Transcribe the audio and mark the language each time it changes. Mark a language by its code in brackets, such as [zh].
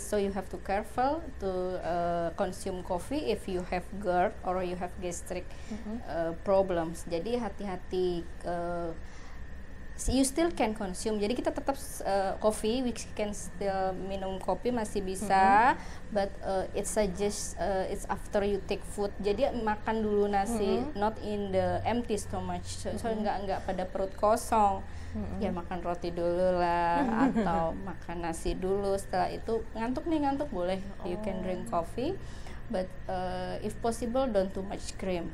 [en] So you have to careful to consume coffee if you have GERD or you have gastric problems. [id] Jadi hati-hati. [en] You still can consume. [id] Jadi kita tetap [en] coffee, we can still [id] minum kopi masih bisa, [en] but it suggests it's after you take food. [id] Jadi makan dulu nasi, [en] not in the empty stomach. [id] So enggak pada perut kosong. Ya makan roti dulu lah, atau makan nasi dulu. Setelah itu ngantuk boleh. [en] You can drink coffee, but if possible don't too much cream.